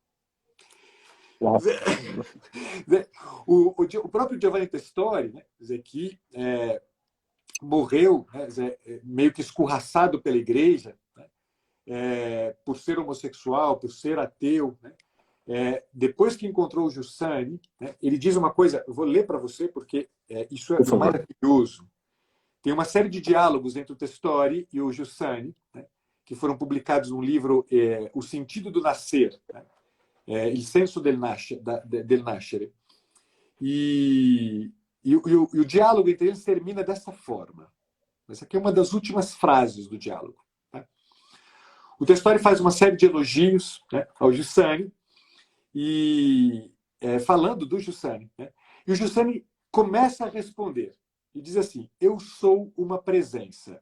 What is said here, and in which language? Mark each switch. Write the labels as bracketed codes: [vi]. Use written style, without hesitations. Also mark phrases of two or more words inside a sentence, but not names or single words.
[pt] O próprio Giovanni Testori, né, que morreu, né, meio que escorraçado pela igreja, né, por ser homossexual, por ser ateu, né, depois que encontrou o Giussani, né, ele diz uma coisa, eu vou ler para você porque isso é maravilhoso. Tem uma série de diálogos entre o Testori e o Giussani, né, que foram publicados no livro O Sentido do Nascer, né, [it] Il senso del nascere. [pt] E o diálogo entre eles termina dessa forma. Essa aqui é uma das últimas frases do diálogo. Né? O Testori faz uma série de elogios, né, ao Giussani, e falando do Giussani. Né? E o Giussani começa a responder e diz assim: eu sou uma presença.